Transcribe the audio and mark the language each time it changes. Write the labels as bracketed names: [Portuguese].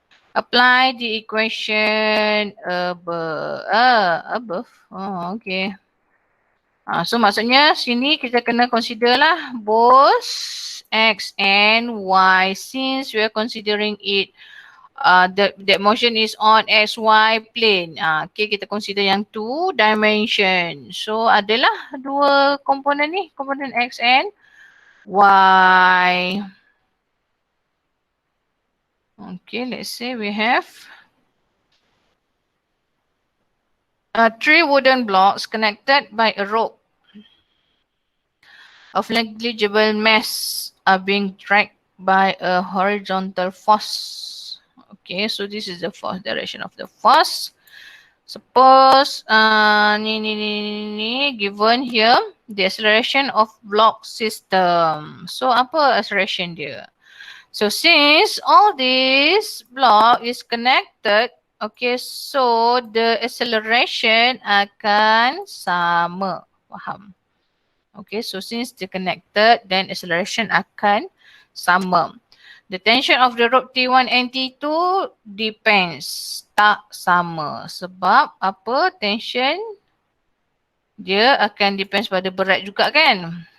[English] Apply the equation above. Oh, okay. [Malay] So maksudnya sini kita kena [English] consider [Malay] lah [English] both X and Y since we are considering it that motion is on XY plane. [Malay] Okay, kita consider yang 2 dimension. So adalah dua komponen ni, komponen X and Y. [English] Okay, let's say we have 3 wooden blocks connected by a rope of negligible mass are being dragged by a horizontal force. Okay, so this is the force direction of the force. Suppose [Malay] ni [English] given here the acceleration of block system. So [Malay] apa [English] acceleration [Malay] dia? [English] So since all this block is connected, okay, so the acceleration [Malay] akan sama. Faham? [English] Okay, so since they're connected, then acceleration [Malay] akan sama. [English] The tension of the rope T1 and T2 depends. [Malay] Tak sama. Sebab apa? Tension dia akan depends pada berat juga kan?